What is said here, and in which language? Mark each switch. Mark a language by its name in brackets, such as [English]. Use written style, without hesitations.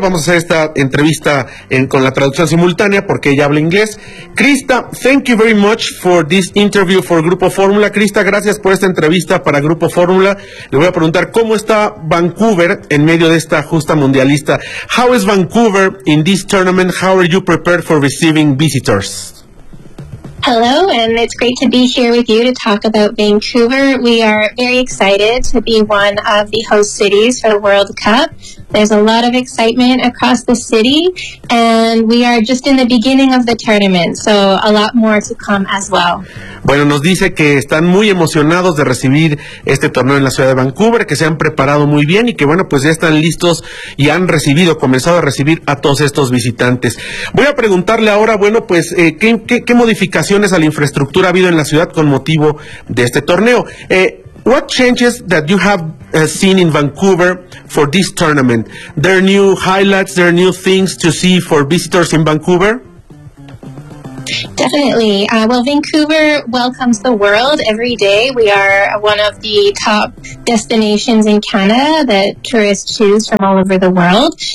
[Spanish] Vamos a hacer esta entrevista con la traducción simultánea, porque ella habla inglés. [English] Crista, thank you very much for this interview for Grupo Fórmula. [Spanish] Crista, gracias por esta entrevista para Grupo Fórmula. Le voy a preguntar, ¿cómo está Vancouver en medio de esta justa mundialista? [English] How is Vancouver in this tournament? How are you prepared for receiving visitors? Hello, and it's great to be here with you to talk about Vancouver. We are very excited to be one of the host cities for the World Cup. There's a lot of excitement across the city, and we are just in the beginning of the tournament, so a lot more to come as well. [Spanish] Bueno, nos dice que están muy emocionados de recibir este torneo en la ciudad de Vancouver, que se han preparado muy bien y que, bueno, pues ya están listos y han comenzado a recibir a todos estos visitantes. Voy a preguntarle ahora, bueno, pues, ¿qué modificaciones a la infraestructura ha habido en la ciudad con motivo de este torneo? [English] What changes that you have seen in Vancouver for this tournament? There are new highlights, there are new things to see for visitors in Vancouver? Definitely. Well, Vancouver welcomes the world every day. We are one of the top destinations in Canada that tourists choose from all over the world.